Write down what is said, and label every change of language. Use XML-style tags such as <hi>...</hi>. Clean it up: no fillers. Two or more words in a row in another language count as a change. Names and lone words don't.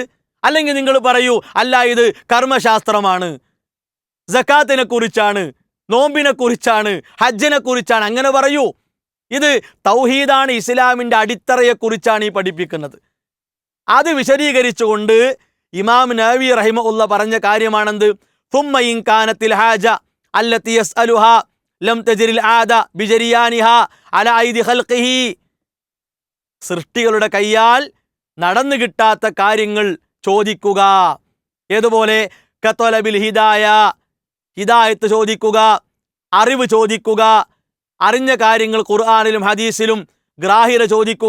<ml>അല്ലെങ്കിൽ നിങ്ങൾ പറയൂ, അല്ല ഇത് കർമ്മശാസ്ത്രമാണ്, സക്കാത്തിനെ കുറിച്ചാണ്, നോമ്പിനെ കുറിച്ചാണ്, ഹജ്ജിനെ കുറിച്ചാണ്, അങ്ങനെ പറയൂ. ഇത് തൗഹീദാണ്, ഇസ്ലാമിൻ്റെ അടിത്തറയെക്കുറിച്ചാണ് ഈ പഠിപ്പിക്കുന്നത്. അത് വിശദീകരിച്ചുകൊണ്ട് ഇമാം നവവി റഹിമഹുല്ല പറഞ്ഞ കാര്യമാണെന്ത്?</ml> <ar>ثم إن كانت الحاجة التي يسألها لم تجري العادة بجريانها على أيدي خلقه.</ar> <ml>സൃഷ്ടികളുടെ കയ്യാൽ നടന്നു കിട്ടാത്ത കാര്യങ്ങൾ ചോദിക്കുക. ഏതുപോലെ?</ml> <ar>كطلب الهداية,</ar> <ml>ഹിദായത്ത് ചോദിക്കുക, അറിവ് ചോദിക്കുക, അറിഞ്ഞ കാര്യങ്ങൾ ഖുർആനിലും ഹദീസിലും ഗ്രാഹ്യത ചോദിക്കുക.</ml>